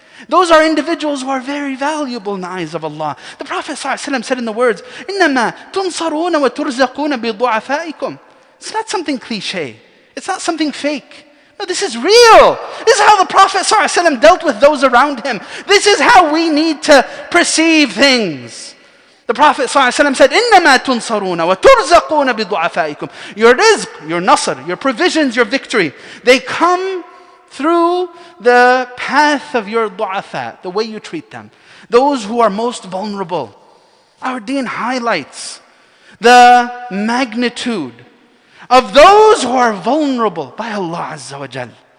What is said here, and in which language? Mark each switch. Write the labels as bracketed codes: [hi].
[en] Those are individuals who are very valuable in the eyes of Allah. The Prophet ﷺ said in the words, [ar] إِنَّمَا تُنصَرُونَ وَتُرْزَقُونَ بِضُعَفَائِكُم. [en] It's not something cliche. It's not something fake. No, this is real. This is how the Prophet ﷺ dealt with those around him. This is how we need to perceive things. The Prophet ﷺ said, [ar] إِنَّمَا تُنصَرُونَ وَتُرْزَقُونَ بِضُعَفَائِكُم. [en] Your rizq, your nasr, your provisions, your victory, they come through the path of your du'afa, the way you treat them. Those who are most vulnerable. Our deen highlights the magnitude of those who are vulnerable by Allah Azza wa Jal.